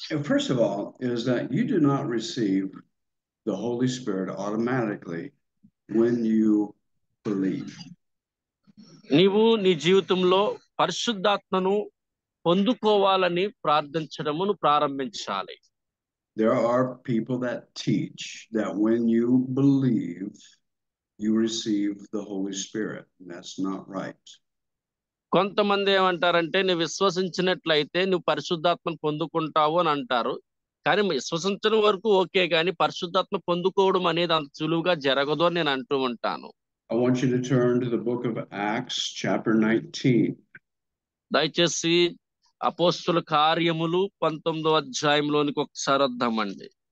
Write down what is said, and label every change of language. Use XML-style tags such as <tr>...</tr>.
<en>First of all, is that you do not receive the Holy Spirit automatically when you believe.</en> <te>నీవు నీ జీవితంలో పరిశుద్ధాత్మను పొందుకోవాలని ప్రార్థించడమును ప్రారంభించాలి.</te> <en>There are people that teach that when you believe, you receive the Holy Spirit. And that's not right.</en> <te>కొంతమంది ఏమంటారంటే నువ్వు విశ్వసించినట్లయితే నువ్వు పరిశుద్ధాత్మను పొందుకుంటావు అని అంటారు. కానీ విశ్వసించడం వరకు ఓకే, కానీ పరిశుద్ధాత్మ పొందుకోవడం అనేది అంత సులువుగా జరగదు అని నేను అంటూ ఉంటాను.</te> <en>I want you to turn to the book of Acts, chapter 19.</en> <te>దయచేసి అపోస్తుల కార్యములు 19వ అధ్యాయంలోనికి ఒకసారి వద్దామండి.</te>